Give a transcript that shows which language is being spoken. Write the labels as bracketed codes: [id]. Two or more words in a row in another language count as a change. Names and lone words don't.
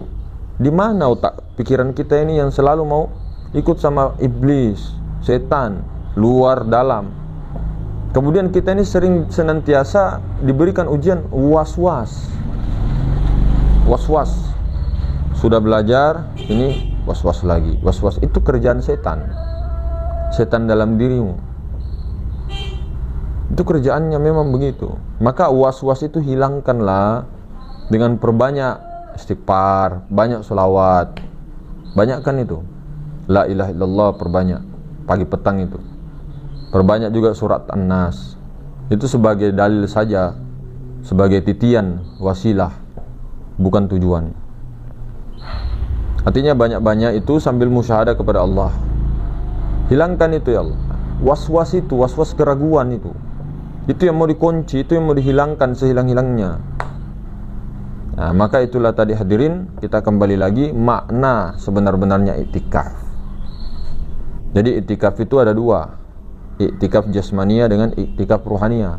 [id] Di mana otak pikiran kita ini yang selalu mau ikut sama iblis, setan, luar dalam. Kemudian kita ini sering senantiasa diberikan ujian was-was. Was-was. Sudah belajar, ini was-was lagi. Was-was itu kerjaan setan. Setan dalam dirimu. Itu kerjaannya memang begitu. Maka was-was itu hilangkanlah dengan perbanyak istighfar, banyak sholawat. Banyakkan itu. [ar] لا إله إلا الله, [id] perbanyak. Pagi petang itu. Perbanyak juga surat An-Nas. Itu sebagai dalil saja, sebagai titian, wasilah, bukan tujuan. Artinya banyak-banyak itu sambil musyahadah kepada Allah. Hilangkan itu [ar] يا الله. [id] Was-was itu, was-was keraguan itu. Itu yang mau dikunci, itu yang mau dihilangkan sehilang-hilangnya. Nah, maka itulah tadi hadirin, kita kembali lagi makna sebenar-benarnya iktikaf. Jadi iktikaf itu ada 2. Iktikaf jasmania dengan iktikaf ruhania.